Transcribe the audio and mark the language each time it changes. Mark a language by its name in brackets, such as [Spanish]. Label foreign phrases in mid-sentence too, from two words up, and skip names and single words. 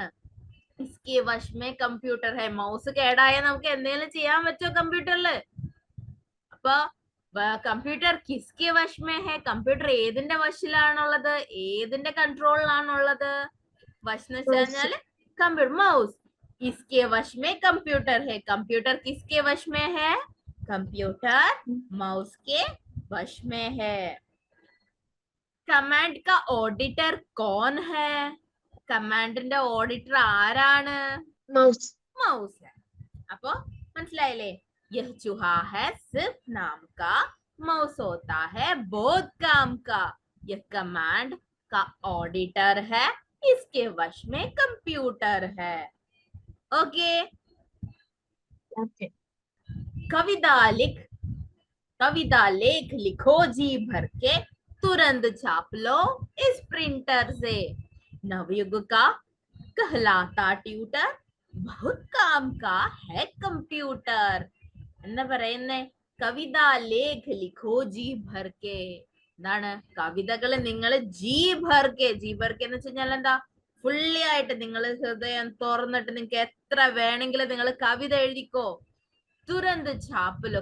[Hindi] इसकी वश में कंप्यूटर है. [Malayalam] മൗസ് കേടായാൽ നമുക്ക് എന്തെങ്കിലും ചെയ്യാൻ പറ്റുമോ കമ്പ്യൂട്ടറിൽ? [Hindi] അപ്പൊ कंप्यूटर किसकी वश में है. [Malayalam] കമ്പ്യൂട്ടർ ഏതിന്റെ വശിലാണുള്ളത്? ഏതിന്റെ കൺട്രോളിലാണുള്ളത്? വശ് എന്ന് വെച്ച് കഴിഞ്ഞാല് കമ്പ്യൂട്ടർ, മൗസ്. [Hindi] इसके वश में कंप्यूटर है. कंप्यूटर किसके वश में है? कंप्यूटर माउस के वश में है. കമാൻഡ് का ऑडिटर कौन है? [Malayalam] കമാൻഡിന്റെ ഓഡിറ്റർ ആരാണ്? mouse, മൗസ്. അപ്പൊ മനസ്സിലായില്ലേ? [Hindi] यह चूहा है सिर्फ नाम का, माउस होता है बहुत काम का. यह कमांड का ऑडिटर है, इसके वश में कंप्यूटर है. ओके. okay, कविता लेख लिखो जी भर के, तुरंत छाप लो इस प्रिंटर से. नवयुग का कहलाता ट्यूटर, बहुत काम का है कंप्यूटर. [Malayalam] എന്താ പറയുന്നേ? [Hindi] कविता लेख लिखो जी भर के. [Malayalam] എന്താണ്? കവിതകൾ നിങ്ങൾ [Hindi] जी भर के. जी भर के [Malayalam] എന്ന് വെച്ച് കഴിഞ്ഞാൽ എന്താ? ഫുള്ളി ആയിട്ട് നിങ്ങൾ ഹൃദയം തുറന്നിട്ട് നിങ്ങൾക്ക് എത്ര വേണമെങ്കിലും നിങ്ങൾ കവിത എഴുതിക്കോ. [Hindi] तुरंत छाप लो.